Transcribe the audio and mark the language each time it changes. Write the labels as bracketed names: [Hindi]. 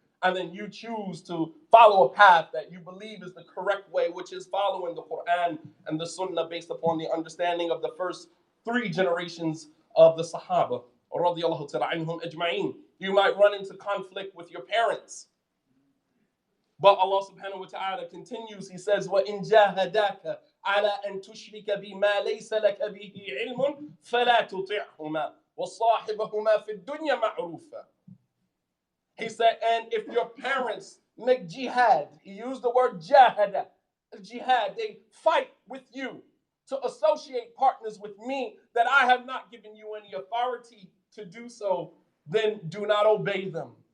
[English] And then you choose to follow a path that you believe is the correct way, which is following the Quran and the Sunnah based upon the understanding of the first 3 generations of the Sahaba. [Arabic] Radiallahu ta'ala anhum ajma'in. [English] You might run into conflict with your parents. But Allah subhanahu wa ta'ala continues, He says, [Arabic] وَإِن جَاهَدَاكَ عَلَىٰ أَن تُشْرِكَ بِمَا لَيْسَ لَكَ بِهِ عِلْمٌ فَلَا تُطِعْهُمَا وَصَاحِبَهُمَا فِي الدُّنْيَا مَعْرُوفًا. [English] He said, and if your parents make jihad, he used the word jahada, jihad, they fight with you to associate partners with me that I have not given you any authority to do so, then do not obey them.